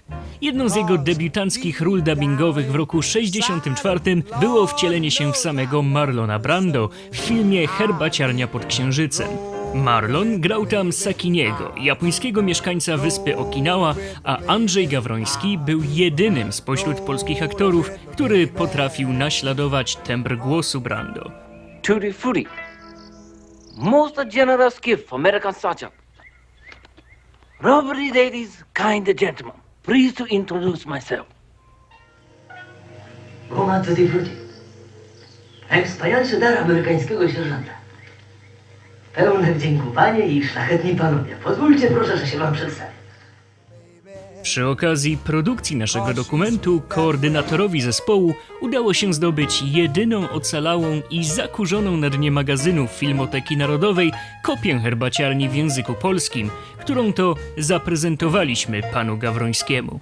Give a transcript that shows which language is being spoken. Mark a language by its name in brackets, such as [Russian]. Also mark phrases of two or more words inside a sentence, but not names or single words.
[Polish] Jedną z jego debiutanckich ról dubbingowych w roku 1964 było wcielenie się w samego Marlona Brando w filmie Herbaciarnia pod Księżycem. Marlon grał tam Sakiniego, japońskiego mieszkańca wyspy Okinawa, a Andrzej Gawroński był jedynym spośród polskich aktorów, który potrafił naśladować tembr głosu Brando. [Italian] Tutti frutti. [English] Most generous gift for American Sergeant. Lovely ladies, kind gentlemen. Pleased to introduce myself. [Italian] Roma Tutti frutti. [Polish] Najwspanialszy dar amerykańskiego sierżanta. Pełne wdzięku panie i szlachetni panowie. Pozwólcie proszę, że się wam przedstawię. Przy okazji produkcji naszego dokumentu koordynatorowi zespołu udało się zdobyć jedyną ocalałą i zakurzoną na dnie magazynu Filmoteki Narodowej kopię herbaciarni w języku polskim, którą to zaprezentowaliśmy panu Gawrońskiemu.